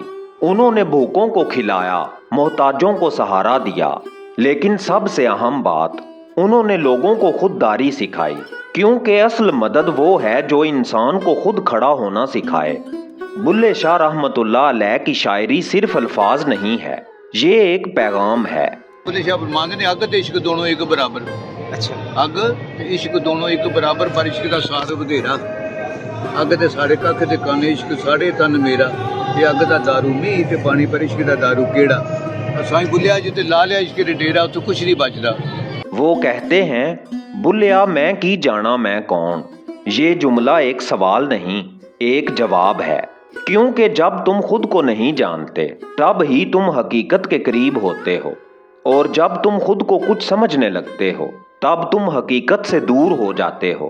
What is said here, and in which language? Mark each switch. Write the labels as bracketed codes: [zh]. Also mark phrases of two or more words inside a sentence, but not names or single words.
[ur] انہوں نے بھوکوں کو کھلایا، محتاجوں کو سہارا دیا، لیکن سب سے اہم بات، انہوں نے لوگوں کو خودداری سکھائی، کیونکہ اصل مدد وہ ہے جو انسان کو خود کھڑا ہونا سکھائے۔ بلے شاہ [ar] رحمت اللہ علیہ [ur] کی شاعری صرف الفاظ نہیں ہے، یہ ایک پیغام ہے۔ [pa] بلے شاہ فرماندے نے اگ تے عشق دونوں ایک برابر، اچھا اگ تے عشق دونوں ایک برابر، پر عشق دا سار ودھیرا، اگ تے ساڑے ککھ تے کن، عشق ساڑے تن میرا، تے اگ دا دارو میہ تے پانی، پر عشق دا دارو کیڑا، اساں بلیا جتے لا لیا عشق دے ڈیرا، تو کچھ نہیں بچدا۔ [ur] وہ کہتے ہیں، [pa] بلیا میں کی جانا میں کون؟ [ur] یہ جملہ ایک سوال نہیں، ایک جواب ہے، کیونکہ جب تم خود کو نہیں جانتے تب ہی تم حقیقت کے قریب ہوتے ہو، اور جب تم خود کو کچھ سمجھنے لگتے ہو تب تم حقیقت سے دور ہو جاتے ہو۔